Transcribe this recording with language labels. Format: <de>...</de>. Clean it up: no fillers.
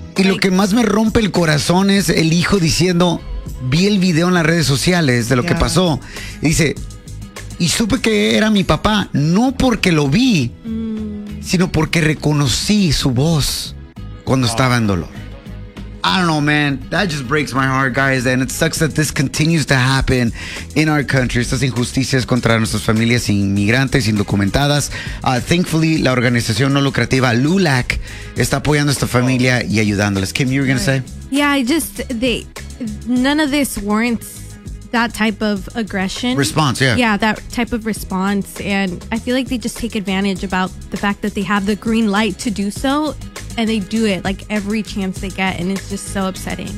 <es>Y like, lo que más me rompe el corazón es el hijo diciendo, vi el video en las redes sociales de lo yeah. que pasó. Y dice, y supe que era mi papá, no porque lo vi, sino porque reconocí su voz cuando estaba en dolor.</es> <en>I don't know, man. That just breaks my heart, guys. And it sucks that this continues to happen in our country.</en> <es>Estas injusticias contra nuestras familias inmigrantes, indocumentadas. Thankfully, la organización no lucrativa LULAC está apoyando a esta familia y ayudándoles.</es> <en>Kim, you were going to say? Yeah, I just... none of this warrants that type of aggression. Response, yeah. Yeah, that type of response. And I feel like they just take advantage about the fact that they have the green light to do so. And they do it, like, every chance they get, and it's just so upsetting.</en>